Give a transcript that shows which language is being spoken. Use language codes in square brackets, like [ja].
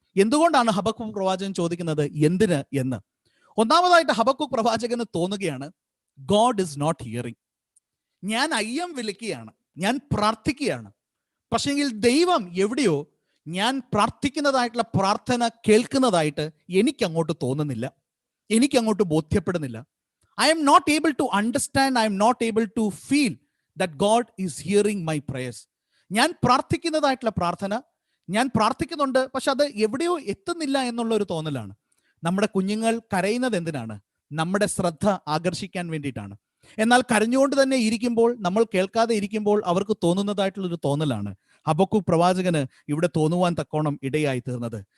[ml] എന്തുകൊണ്ടാണ് ഹബക്കൂക്ക് പ്രവാചകൻ ചോദിക്കുന്നത് എന്തിന് എന്ന്? ഒന്നാമതായിട്ട് ഹബക്കൂക്ക് പ്രവാചകന് തോന്നുകയാണ്, [en] God is not hearing. [ml] ഞാൻ അയ്യം വിളിക്കുകയാണ്, ഞാൻ പ്രാർത്ഥിക്കുകയാണ്, പക്ഷെങ്കിൽ ദൈവം എവിടെയോ ഞാൻ പ്രാർത്ഥിക്കുന്നതായിട്ടുള്ള പ്രാർത്ഥന കേൾക്കുന്നതായിട്ട് എനിക്കങ്ങോട്ട് തോന്നുന്നില്ല, എനിക്കങ്ങോട്ട് ബോധ്യപ്പെടുന്നില്ല. [en] I am not able to understand, I am not able to feel that God is hearing my prayers. [ml] ഞാൻ പ്രാർത്ഥിക്കുന്നതായിട്ടുള്ള പ്രാർത്ഥന ഞാൻ പ്രാർത്ഥിക്കുന്നുണ്ട്, പക്ഷെ അത് എവിടെയോ എത്തുന്നില്ല എന്നുള്ള ഒരു തോന്നലാണ്. നമ്മുടെ കുഞ്ഞുങ്ങൾ കരയുന്നത് എന്തിനാണ്? നമ്മുടെ ശ്രദ്ധ ആകർഷിക്കാൻ വേണ്ടിയിട്ടാണ്. എന്നാൽ കരഞ്ഞുകൊണ്ട് തന്നെ ഇരിക്കുമ്പോൾ, നമ്മൾ കേൾക്കാതെ ഇരിക്കുമ്പോൾ അവർക്ക് തോന്നുന്നതായിട്ടുള്ളൊരു തോന്നലാണ് ഹബക്കൂക്ക് പ്രവാചകന് ഇവിടെ തോന്നുവാൻ തക്കോണം ഇടയായി തീർന്നത്.